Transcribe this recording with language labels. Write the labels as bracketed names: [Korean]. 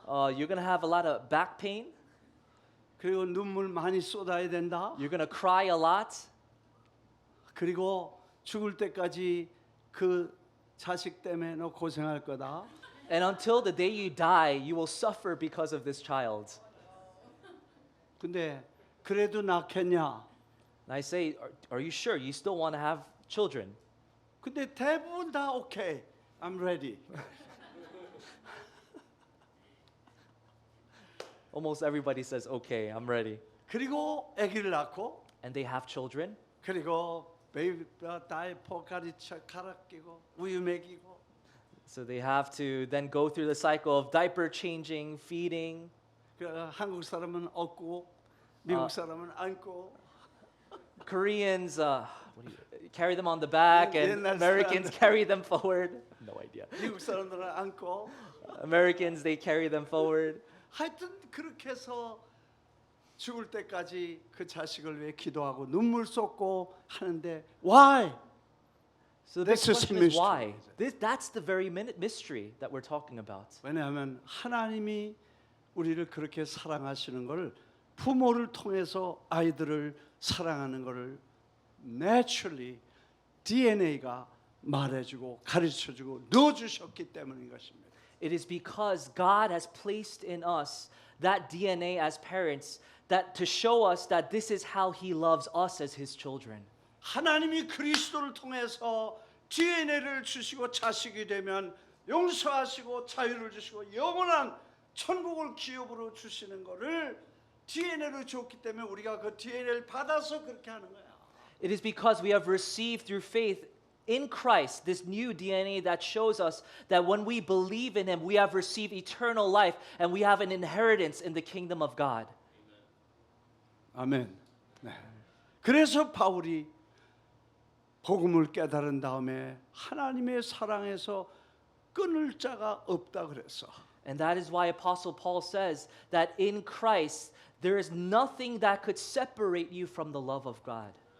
[English] You're going to have a lot of back pain. [Korean] 그리고 눈물 많이 쏟아야 된다. [English] You're going to cry a lot. [Korean] 그리고 죽을 때까지 그 자식 때문에 너 고생할 거다. [English] And until the day you die, you will suffer because of this child. [Korean] 근데 그래도 낳겠냐? [English] And I say, are you sure you still want to have children? [Korean] 근데 대부분 다 오케이. [English] I'm ready. Almost everybody says, okay, I'm ready. [Korean] 그리고 아기를 낳고 [English] And they have children. [Korean] 그리고 베이비 다이퍼 가리쳐 갈아 끼고 우유 먹이고 [English] So they have to then go through the cycle of diaper changing, feeding. [Korean] 그 한국 사람은 업고 미국 사람은 안고 [English] Koreans carry them on the back, and [Korean] 옛날 [English] Americans [Korean] 사람들. [English] carry them forward. No idea. [Korean] 미국 사람들은 안고 [English] Americans, they carry them forward. [Korean] 하여튼 그렇게 해서 죽을 때까지 그 자식을 위해 기도하고 눈물 쏟고 하는데 [English] why? So the This is question is mystery. why? That's the very mystery that we're talking about. [Korean] 왜냐하면 하나님이 우리를 그렇게 사랑하시는 걸 부모를 통해서 아이들을 사랑하는 것을 naturally DNA가 말해주고 가르쳐주고 넣어주셨기 때문인 것입니다. [English] It is because God has placed in us that DNA as parents that to show us that this is how He loves us as His children. [Korean] 하나님이 그리스도를 통해서 DNA를 주시고 자식이 되면 용서하시고 자유를 주시고 영원한 천국을 기업으로 주시는 것을 DNA로 줬기 때문에 우리가 그 DNA를 받아서 그렇게 하는 거야. [English] It is because we have received through faith in Christ this new DNA that shows us that when we believe in Him, we have received eternal life and we have an inheritance in the kingdom of God. [Korean] 아멘. 네. 그래서 바울이 복음을 깨달은 다음에 하나님의 사랑에서 끊을 자가 없다 그랬어. [English] And that is why Apostle Paul says that in Christ there is nothing that could separate you from the love of God.